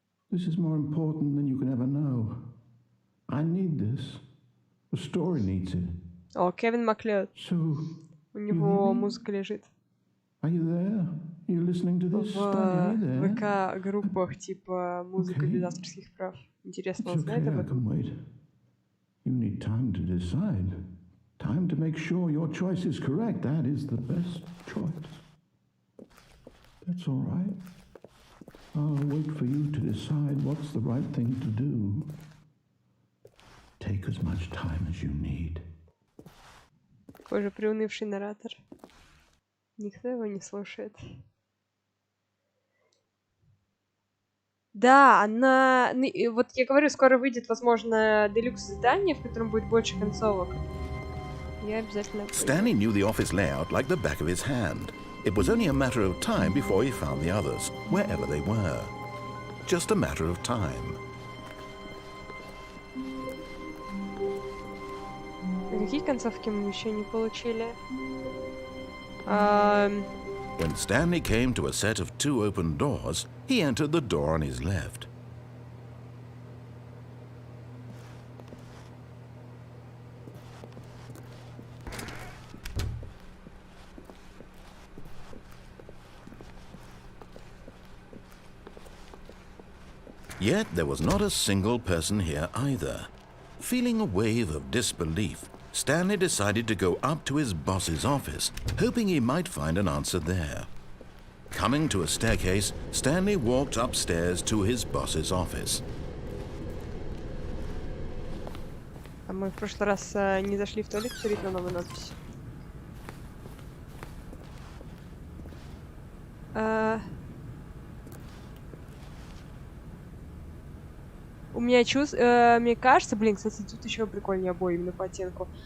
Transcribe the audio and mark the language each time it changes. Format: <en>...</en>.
<en>This is more important than you can ever know. I need this. The story needs it.</en> <ru>О, Кевин Маклеод. У него музыка лежит.</ru> <en>Are you there? Are you listening to this?</en> <ru>В ВК-группах типа музыка без авторских прав. Интересно, он знает об этом?</ru> <en>You need time to decide. Time to make sure your choice is correct. That is the best choice. That's all right. I'll wait for you to decide what's the right thing to do. Take as much time as you need.</en> <ru>Какой же приунывший наратор. Никто его не слушает. Да, она... Вот я говорю, скоро выйдет, возможно, делюкс-издание, в котором будет больше концовок. Я обязательно...</ru> <en>Stanley knew the office layout like the back of his hand. It was only a matter of time before he found the others, wherever they were. Just a matter of time.</en> <ru>Какие концовки мы еще не получили?</ru> <en>When Stanley came to a set of 2 open doors, he entered the door on his left. Yet there was not a single person here either. Feeling a wave of disbelief, Stanley decided to go up to his boss's office, hoping he might find an answer there. Coming to a staircase, Stanley walked upstairs to his boss's office.</en> <ru>А мы в прошлый раз не зашли в туалет, посмотреть на новую надпись. У меня чувство... мне кажется... Блин, кстати, тут еще прикольнее обои именно по оттенку.</ru>